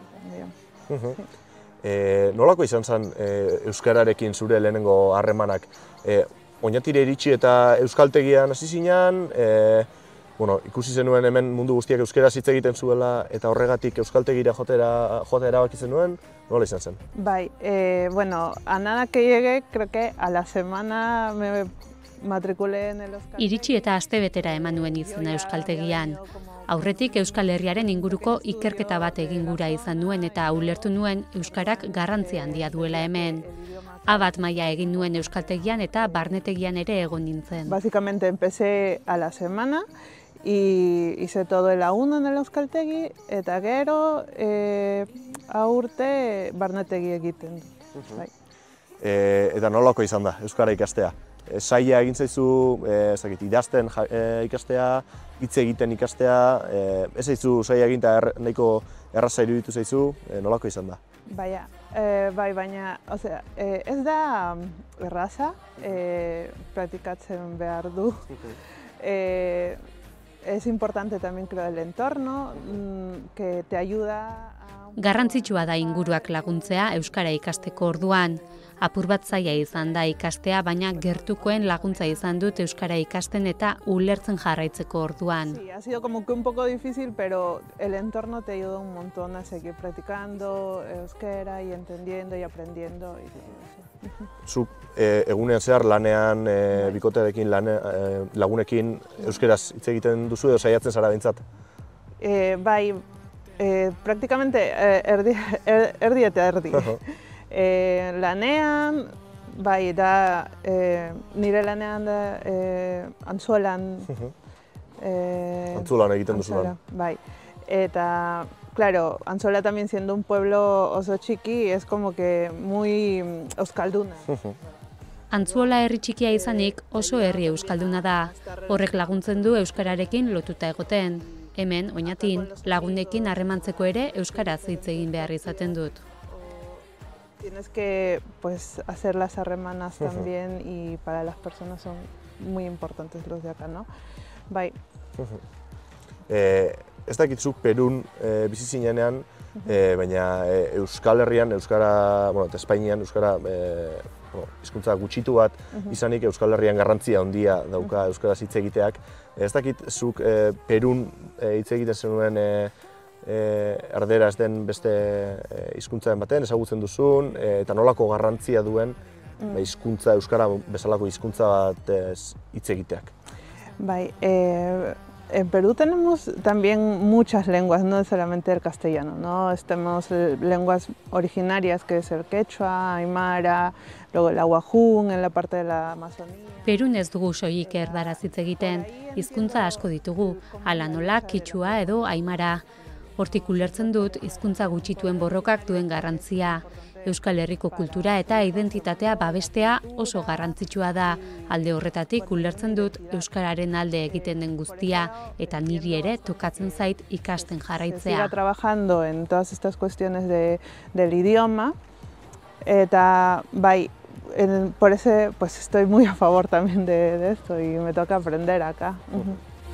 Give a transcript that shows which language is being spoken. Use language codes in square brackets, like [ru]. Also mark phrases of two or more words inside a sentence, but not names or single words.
[eu] Nolako izan zen euskararekin zure lehenengo harremanak? Oinatira iritsi eta euskaltegian hasi zinean, ikusi zenuen hemen mundu guztiak euskaraz hitz egiten zuela eta horregatik euskaltegira joatera erabaki zenuen, nola izan zen? Bai, [es] a nada que llegué, creo que a la semana me matriculé en el Euskal. [eu] Iritsi eta astebetera eman nuen izena euskaltegian. Aurretik Euskal Herriaren inguruko ikerketa bat egin gura izan nuen eta ulertu nuen euskarak garrantzi handia duela hemen. A1 maila egin nuen euskaltegian eta barnetegian ere egon nintzen. [es] Básicamente empecé a la semana y hice todo el A1 en el euskaltegi [eu] eta gero urte barnetegi egiten. Eta nolako izan da euskara ikastea? Zaila egin zaizu idazten ikastea, hitz egiten ikastea, ez zaizu zaila egin eta nahiko erraza iruditu zaizu, nolako izan da? Baina, ez da erraza, praktikatzen behar du. [es] Es importante también, creo, el entorno, que te ayuda a... [eu] Garrantzitsua da inguruak laguntzea euskara ikasteko orduan. Apur bat zaila izan da ikastea, baina gertukoen laguntza izan dut euskara ikasten eta ulertzen jarraitzeko orduan. [es] Sí, ha sido como que un poco difícil, pero el entorno te ayuda un montón a seguir practicando euskera y entendiendo y aprendiendo y todo eso. [eu] Zuk egunean zehar lanean bikotearekin lagunekin euskeraz hitz egiten duzu edo saiatzen zara behintzat? Bai, prácticamente erdi eta erdi. Lanean, bai, da, nire lanean da Antzuolan. Antzuolan egiten duzu lan. [es] Bai, eta, claro, Antzuola también siendo un pueblo [eu] oso txiki, [es] es como que muy euskalduna. [eu] Antzuola herri txikia izanik oso herri euskalduna da. Horrek laguntzen du euskararekin lotuta egoten. Hemen, Oñatin, lagunekin harremantzeko ere euskaraz hitz egin behar izaten dut. [es] Tienes que pues, hacer las arremanas también y para las personas son muy importantes los de acá, ¿no? [eu] Bai. Ez dakitzuk Perun bizi zinenean, baina Euskal Herrian, Euskara, eta Espainian Euskara hizkuntza gutxitu bat izanik Euskal Herrian garrantzia handia dauka euskaraz hitz egiteak. Ez dakit zuk Perun hitz egiten zenuen erderaz den beste hizkuntzaren baten ezagutzen duzun eta nolako garrantzia duen hizkuntza euskara bezalako hizkuntza bat hitz egiteak. Bai, [es] en Perú tenemos también muchas lenguas, no solamente el castellano, ¿no? Tenemos lenguas originarias, que es el quechua, aymara, luego el ahuajún en la parte de la Amazonía. [eu] Perun ez dugu soilik erdaraz hitz egiten, hizkuntza asko ditugu, hala nola kitzua edo aimara. Hortik ulertzen dut hizkuntza gutxituen borrokak duen garrantzia. Euskal Herriko kultura eta identitatea babestea oso garrantzitsua da. Alde horretatik ulertzen dut euskararen alde egiten den guztia eta niri ere tokatzen zait ikasten jarraitzea. [es] Siga trabajando en todas estas cuestiones del idioma [eu] eta bai, [es] por eso pues estoy muy a favor también de esto y me toca aprender acá.